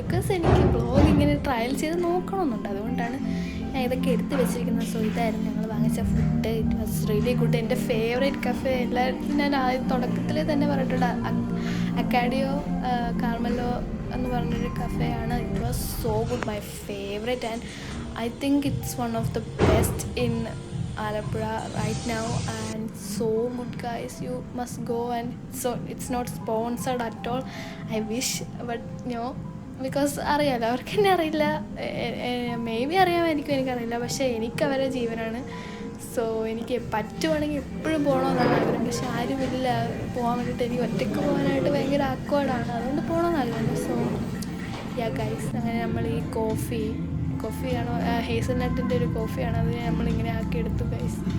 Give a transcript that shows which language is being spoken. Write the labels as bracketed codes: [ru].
[ml] Because എനിക്ക് vlog ഇങ്ങനെ trial ചെയ്ത് നോക്കണമെന്നുണ്ട്, അതുകൊണ്ടാണ് ഞാൻ ഇതൊക്കെ എടുത്ത് വെച്ചിരിക്കുന്നത്. സോ ഇതായിരുന്നു ഞങ്ങൾ വാങ്ങിച്ച food. [en] It was really good. [ml] എൻ്റെ ഫേവറേറ്റ് കഫേ എല്ലായിടത്തും ഞാൻ തുടക്കത്തിൽ തന്നെ പറഞ്ഞിട്ടുണ്ട്, അക്കാഡിയോ കാർമലോ എന്ന് പറഞ്ഞൊരു കഫേയാണ്. [en] It was so good, my favourite. And I think it's one of the best in Alappuzha right now, and so good guys, you must go. And so it's not sponsored at all, I wish, but no, because [ml] അറിയാലോ, അവർക്ക് എന്നെ അറിയില്ല, may be അറിയാമായിരിക്കും, എനിക്കറിയില്ല. പക്ഷേ എനിക്ക് അവരെ ജീവനാണ്. സോ എനിക്ക് പറ്റുവാണെങ്കിൽ എപ്പോഴും പോകണമെന്നാണ് ആഗ്രഹം. പക്ഷെ ആരുമില്ല പോകാൻ വേണ്ടിയിട്ട്. എനിക്ക് ഒറ്റയ്ക്ക് പോകാനായിട്ട് ഭയങ്കര ആക്വേർഡാണ്, അതുകൊണ്ട് പോകണമെന്ന് ആഗ്രഹം. സോ യാ ഗൈസ്, അങ്ങനെ നമ്മൾ ഈ കോഫിയാണോ ഹേസൽനട്ടിൻ്റെ ഒരു കോഫിയാണ്, അത് നമ്മളിങ്ങനെ ആക്കി എടുത്തു ഗൈസ്.